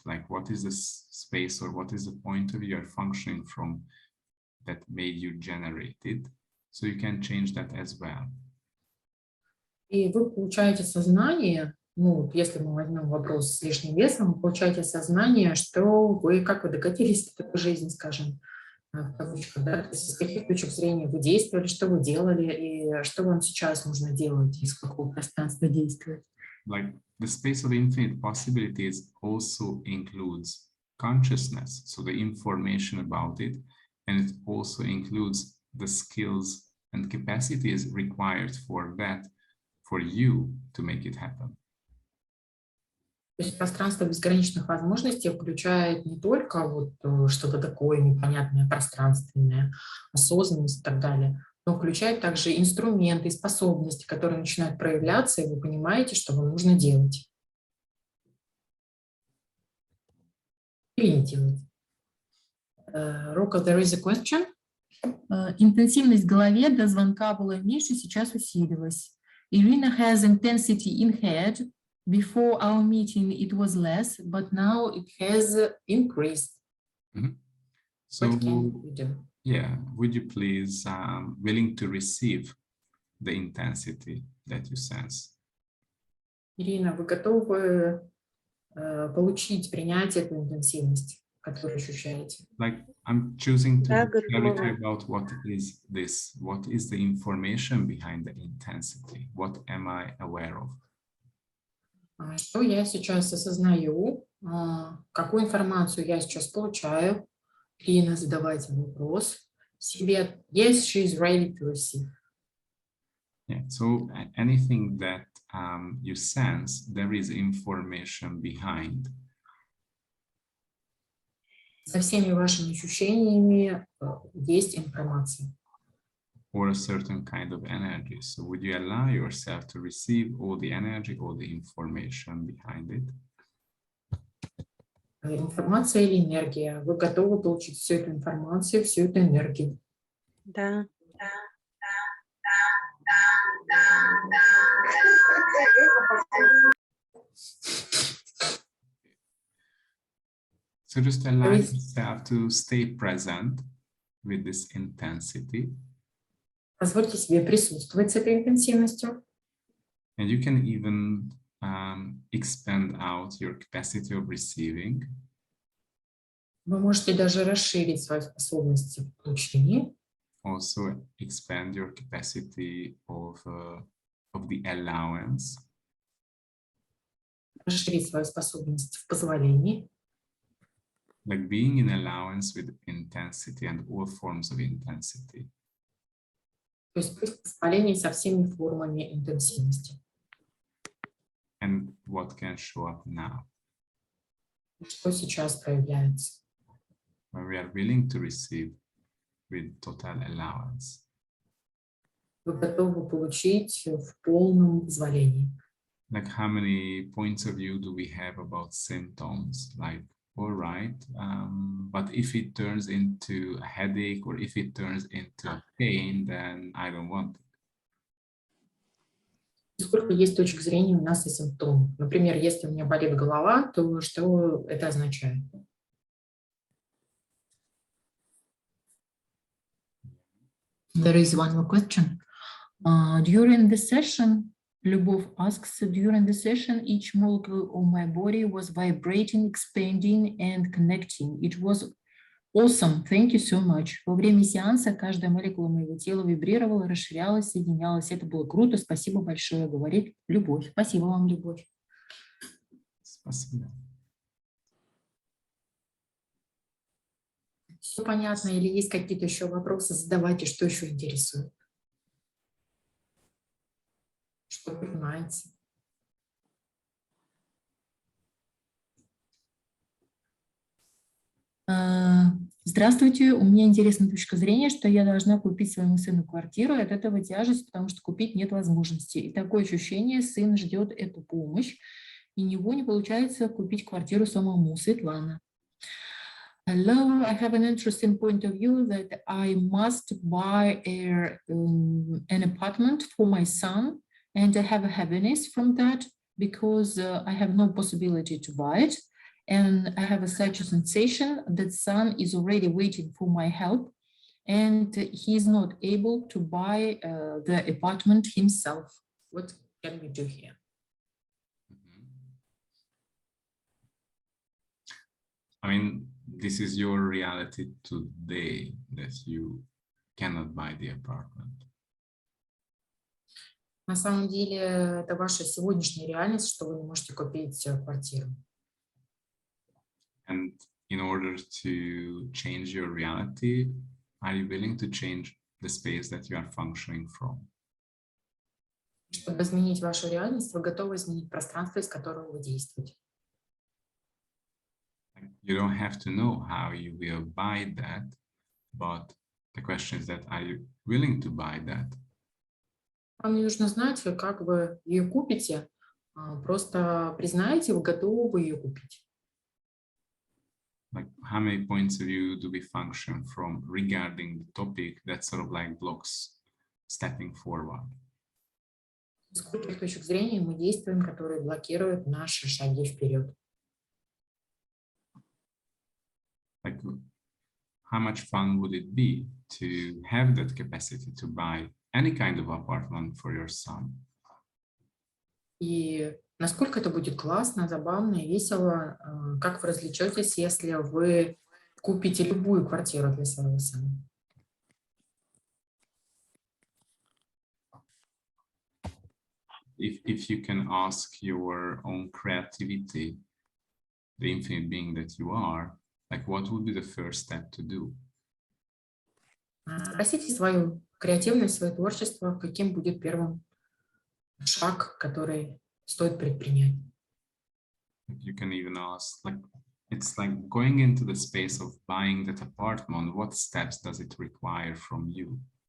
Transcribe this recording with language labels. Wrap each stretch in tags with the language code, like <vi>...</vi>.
<en>Like, what is the space or what is the point of your functioning from that made you generate it? So you can change that as well.</en> <ru>И вы получаете сознание, ну, если мы возьмем вопрос с лишним весом, вы получаете сознание, что вы, как вы докатились до такой жизни, скажем, в кавычках, да, то есть с каких точек зрения вы действовали, что вы делали и что вам сейчас нужно делать, из какого пространства действовать.</ru> <en>Like the space of infinite possibilities also includes consciousness, so the information about it, and it also includes the skills and capacities required for that, for you to make it happen.</en> <ru>То есть пространство безграничных возможностей включает не только вот что-то такое непонятное, пространственное, осознанность и так далее, но включает также инструменты и способности, которые начинают проявляться, и вы понимаете, что вам нужно делать. Или не делать.</ru> <en>Рока, there is a question?</en> <ru>Интенсивность в голове до звонка была меньше, сейчас усилилась.</ru> <en>Irina has intensity in head. Before our meeting it was less, but now it Has increased. So, What can we do? yeah, would you please willing to receive the intensity that you sense?</en> <ru>Ирина, вы готовы получить, принять эту интенсивность, которую ощущаете?</ru> <en>Like I'm choosing to</en> <ru>Да,</ru> <en>have clarity</en> <ru>готова.</ru> <en>about what is this, what is the information behind the intensity, what am I aware of?</en> <ru>Что я сейчас осознаю, какую информацию я сейчас получаю? Ирина, задавайте вопрос себе.</ru> <en>Yes, she is ready to receive. Yeah, so anything that you sense, there is information behind.</en> <ru>Со всеми вашими ощущениями есть информация.</ru> <en>Or a certain kind of energy. So would you allow yourself to receive all the energy, all the information behind it?</en> <ru>Информация или энергия. Вы готовы получить всю эту информацию, всю эту энергию? Да.</ru> <en>So just allow There is- yourself to stay present with this intensity.</en> <ru>Позвольте себе присутствовать с этой интенсивностью.</ru> <en>And you can even expand out your capacity of receiving.</en> <ru>Вы можете даже расширить свои способности в получении.</ru> <en>Also expand your capacity of the allowance.</en> <ru>Расширить свою способность в позволении.</ru> <en>Like being in allowance with intensity and all forms of intensity.</en> <ru>То есть быть в позволении со всеми формами интенсивности.</ru> <en>And what can show up now?</en> <ru>Что сейчас проявляется?</ru> <en>When we are willing to receive with total allowance.</en> <ru>Вы готовы получить в полном позволении.</ru> <en>Like how many points of view do we have about symptoms? Like, all right, but if it turns into a headache or if it turns into a pain, then I don't want it.</en> <ru>Сколько есть точек зрения у нас и симптомов. Например, если у меня болит голова, то что это означает?</ru> <en>There is one more question. During the session, Lyubov asks, during the session, each molecule of my body was vibrating, expanding, and connecting. It was awesome. Thank you so much.</en> <ru>Во время сеанса каждая молекула моего тела вибрировала, расширялась, соединялась. Это было круто. Спасибо большое, говорит Любовь. Спасибо вам, Любовь. Спасибо. Все понятно? Или есть какие-то еще вопросы? Задавайте, что еще интересует. Что понимаете? Здравствуйте, у меня интересная точка зрения, что я должна купить своему сыну квартиру, и от этого тяжесть, потому что купить нет возможности. И такое ощущение, сын ждет эту помощь, и у него не получается купить квартиру самому. Светлана.</ru> <en>Hello, I have an interesting point of view that I must buy an apartment for my son, and I have a happiness from that because I have no possibility to buy it. And I have such a sensation that son is already waiting for my help and he is not able to buy the apartment himself. What can we do here? I mean, this is your reality today, that you cannot buy the apartment.</en> <ru>На самом деле, это ваша сегодняшняя реальность, что вы не можете купить квартиру.</ru> <en>And in order to change your reality, are you willing to change the space that you are functioning from?</en> <ru>Чтобы изменить вашу реальность, вы готовы изменить пространство, из которого вы действуете.</ru> <en>You don't have to know how you will buy that, but the question is that, are you willing to buy that?</en> <ru>Вам не нужно знать, как вы ее купите, просто признаете, вы готовы ее купить.</ru> <en>Like, how many points of view do we function from regarding the topic that sort of like blocks stepping forward?</en> <ru>Сколько точек зрения мы действуем, которые блокируют наши шаги вперед?</ru> <en>Like, how much fun would it be to have that capacity to buy any kind of apartment for your son?</en> <ru>И насколько это будет классно, забавно и весело, как вы развлечетесь, если вы купите любую квартиру для своего сына?</ru> <en>If you can ask your own creativity, the infinite being that you are, like, what would be the first step to do?</en> <ru>Спросите свою креативность, свое творчество, каким будет первым шаг, который стоит предпринять.</ru> <en>You can even ask, like, it's like going into the space of buying that apartment, what steps does it require from you?</en>